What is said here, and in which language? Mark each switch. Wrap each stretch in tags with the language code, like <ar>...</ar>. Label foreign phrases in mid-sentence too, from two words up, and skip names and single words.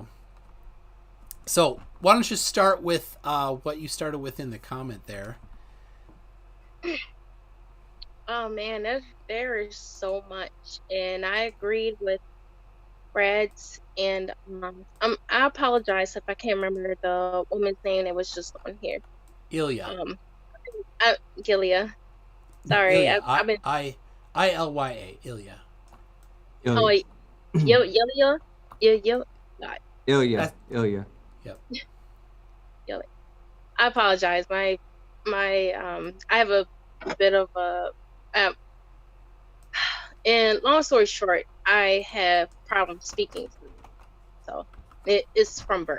<en>So why don't you start with what you started with in the comment there? Oh man, there is so much, and I agreed with Brad's, and I apologize if I can't remember the woman's name that was just on here. Ilya. Gilia. Sorry, Ilya. I've been. Ilya. Ilya. Oh, Ilya. Ilya. Yep. I apologize. My I have a bit of a and long story short, I have problems speaking, so it's from birth.</en>